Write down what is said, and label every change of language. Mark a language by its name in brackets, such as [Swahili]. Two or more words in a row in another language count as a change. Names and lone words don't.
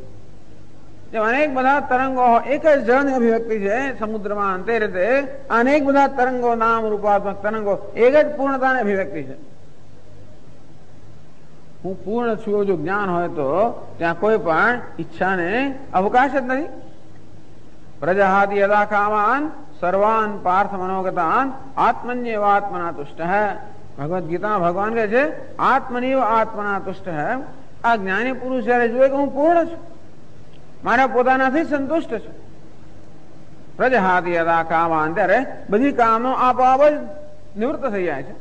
[Gujarati] જેમ અનેક બધા તરંગો એક જ જળની અભિવ્યક્તિ છે સમુદ્રમાં, તે રીતે અનેક બધા તરંગો, નામ રૂપાત્મક તરંગો એક જ પૂર્ણતાની અભિવ્યક્તિ છે. હું પૂર્ણ છું જો જ્ઞાન હોય તો ત્યાં કોઈ પણ ઈચ્છાને અવકાશ જ નથી. [Sanskrit] પ્રજાહાતિ યદા કામાન સર્વાન પાર્થ મનોગતાન આત્મન્યેવ આત્મના તુષ્ટ હૈ. [Gujarati] ભગવદ ગીતા ભગવાન કહે છે [Sanskrit] આત્મનીવ આત્મના તુષ્ટ હૈ. [Gujarati] આ જ્ઞાની પુરુષ જયારે જોયે કે હું પૂર્ણ છું, મારા પોતાનાથી સંતુષ્ટ છું. [Sanskrit] પ્રજાહાતિ યદા કામાન, [Gujarati] ત્યારે બધી કામો આપોઆપ જ નિવૃત્ત થઈ જાય છે.